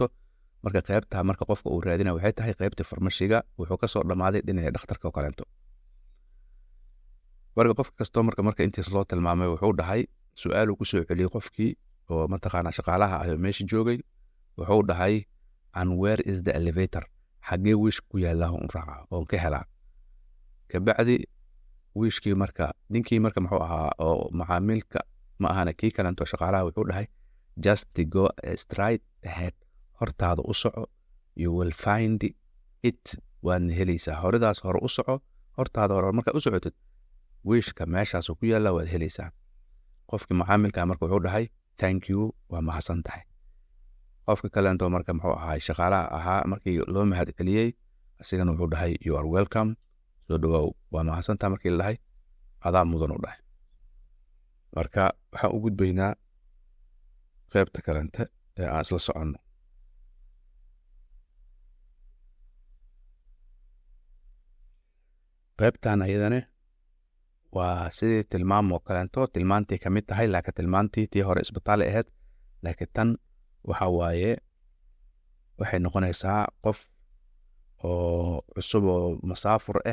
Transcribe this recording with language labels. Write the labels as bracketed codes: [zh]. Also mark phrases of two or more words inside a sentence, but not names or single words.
[so] marka qaybta marka qofka uu raadina waxay tahay qaybta farmashiga, wuxuu kasoo dhammaaday dhinaca dhakhtarka oo kalento. marka qofka customerka marka intiis loo tilmaamay wuxuu dhahay su-aal uu ku soo celiyey qofkii oo mataqaanaa shaqaalaha ah oo meesha joogay. wuxuu dhahay [en] and where is the elevator, [so] xagee wiish ku yaallaa un raaca oon ka helaa. kabacdi wiishkii marka ninkii marka muxuu ahaa oo macaamiilka ma ahana kii kalento shaqaalaha wuxuu dhahay [en] just go straight ahead, [so] hortaada u soco, [en] you will find it, [so] waadna helaysaa. horidaas hore u soco, hortaada hore markaa u socotid wiishka meeshaasuu ku yaallaa waad helaysaa. qofkii macaamilka marka wuxuu dhahay [en] thank you, [so] waa mahadsan tahay. qofka kalento marka muxuu ahaa shaqaalaha ahaa markii loo mahad celiyey asigana wuxuu dhahay [en] you are welcome, [so] soo dhawaaw, waa mahadsantaha markii la dhahay adaa mudan u dhahay. marka waxaan u gudbaynaa qaybta kalente ee aan isla soconno. qaybtan ayadane waa sidii tilmaam oo kaleento tilmaantii ka mid tahay laakiin tilmaantii tii hore isbitaal ahayd laakiin tan waxa waaye waxay noqonaysaa qof oo cusub oo masaafur